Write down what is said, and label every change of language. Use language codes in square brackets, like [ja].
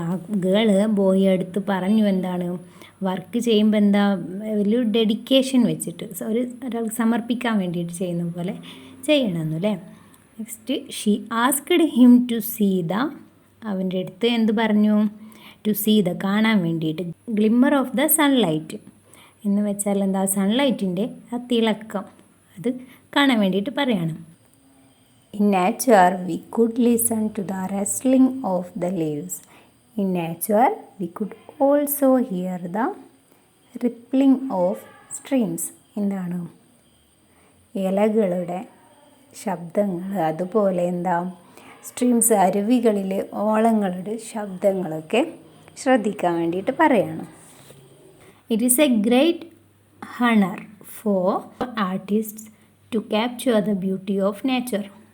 [ml] ആ girl boy അടുത്ത് പറഞ്ഞു എന്താണ് വർക്ക് ചെയ്യുമ്പോൾ എന്താ വലിയ ഡെഡിക്കേഷൻ വെച്ചിട്ട് ഒരാൾക്ക് സമർപ്പിക്കാൻ വേണ്ടിയിട്ട് ചെയ്യുന്ന പോലെ ചെയ്യണമെന്നു അല്ലേ. [en] Next, she asked him to see the. [ml] അവൻ്റെ അടുത്ത് എന്ത് പറഞ്ഞു? [en] to see the, [ml] കാണാൻ വേണ്ടിയിട്ട്. [en] Glimmer of the sunlight. [ml] എന്ന് വെച്ചാൽ എന്താ, സൺലൈറ്റിൻ്റെ ആ തിളക്കം അത് കാണാൻ വേണ്ടിയിട്ട് പറയാണ്. [en] In nature, we could listen to the rustling of the leaves. In nature, we could also hear the rippling of streams. [ml] എന്താണ്, ഇലകളുടെ ശബ്ദങ്ങൾ, അതുപോലെ എന്താ സ്ട്രീംസ്, അരുവികളിലെ ഓളങ്ങളുടെ ശബ്ദങ്ങളൊക്കെ ശ്രദ്ധിക്കാൻ വേണ്ടിയിട്ട് പറയാണ്. [en] It is a great honour for artists to capture the beauty of nature.